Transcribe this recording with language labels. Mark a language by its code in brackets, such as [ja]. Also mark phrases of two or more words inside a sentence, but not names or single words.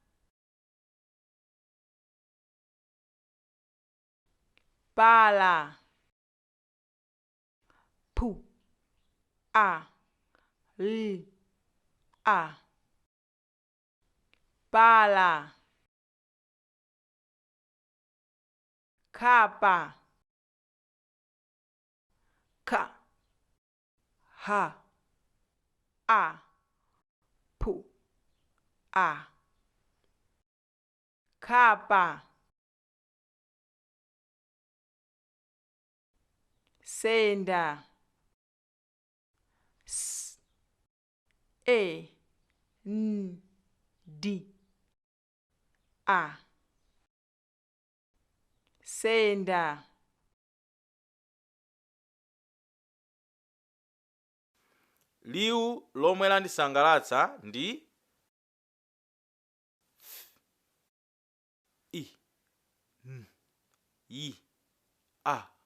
[ny] Pala, P, A, L, A. Pala. Kapa, K, H, A, P, A. Kapa. Senda, S, E, N, D, A. Senda. Liwu lomwe landisangalatsa ndi F, I, N, Y, A.